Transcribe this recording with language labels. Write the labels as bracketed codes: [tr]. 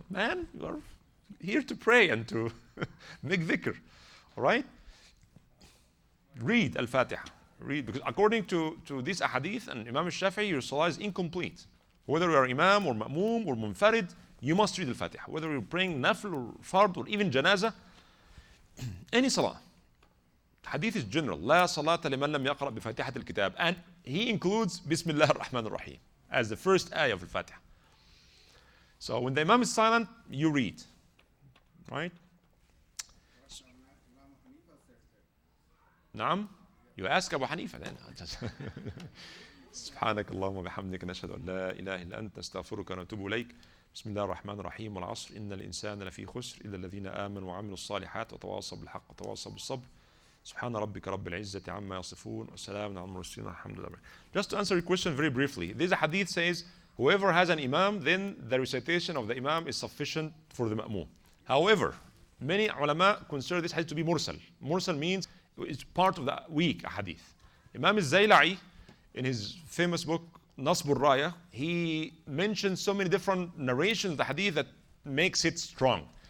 [en] Man, you are here to pray and to make dhikr, all right? Read Al-Fatiha. Read, because according to this ahadith and Imam Shafi'i, your salah is incomplete. Whether you are Imam or Ma'moom or Munfarid, you must read Al-Fatiha. Whether you're praying Nafl or Fard or even Janazah, any salah. Hadith is general. [ar] لا صلاة لمن لم يقرأ بفاتحة الكتاب. [en] And he includes [ar] بسم الله الرحمن الرحيم [en] as the first ayah of Al-Fatiha. So when the Imam is silent, you read. Right? Imam Hanifa said that. نعم. You ask Abu Hanifa then. [ar] سبحانك اللهم وبحمدك نشهد أن لا إله إلا أنت نستغفرك ونتوب إليك. بسم الله الرحمن الرحيم والعصر إن الإنسان لفي خسر إلا الذين آمنوا وعملوا الصالحات وتواصوا بالحق وتواصوا بالصبر. سبحان ربك رب العزة عما يصفون وسلام على المرسلين الحمد لله. [en] Just to answer your question very briefly, this hadith says whoever has an imam, then the recitation of the imam is sufficient for the ma'moom. However, many ulama consider this hadith to be mursal. Mursal means it's part of the weak hadith. Imam al-Zayla'i, in his famous book Nasb al-Raya, he mentions so many different narrations of the hadith that makes it strong.